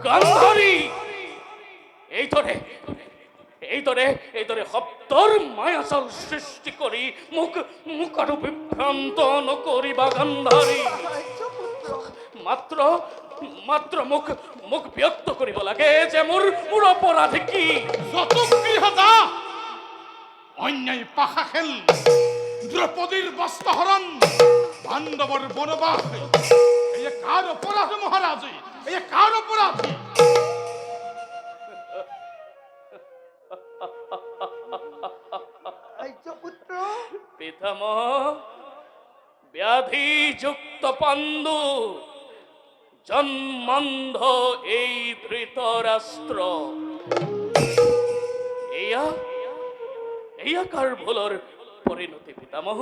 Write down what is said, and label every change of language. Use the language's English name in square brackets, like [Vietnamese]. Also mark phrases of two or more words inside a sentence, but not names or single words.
[Assamese] গান্ধাৰী এইদৰে শব্দৰ মায়াজাল সৃষ্টি কৰি মোক আৰু বিভ্ৰান্ত নকৰিবা গান্ধাৰী আৰ্যপুত্ৰ মাত্ৰ মাত্ৰ মোক মোক ব্যক্ত কৰিব লাগে যে মোৰ মোৰ অপৰাধ কি। যত গৃহদা অন্যায় পাশা খেল, দ্রৌপদীর বস্ত্রহরণ, পাণ্ডবর বনবাস, এই কার অপরাধ মহারাজ? এই কার অপরাধ? কাৰ্যপুত্ৰ পিতামহ, ব্যাধিযুক্ত পাণ্ডু, জন্মান্ধ এই ধৃতৰাষ্ট্ৰ, এয়া এয়া কাৰ ভুলৰ পৰিণতি পিতামহ?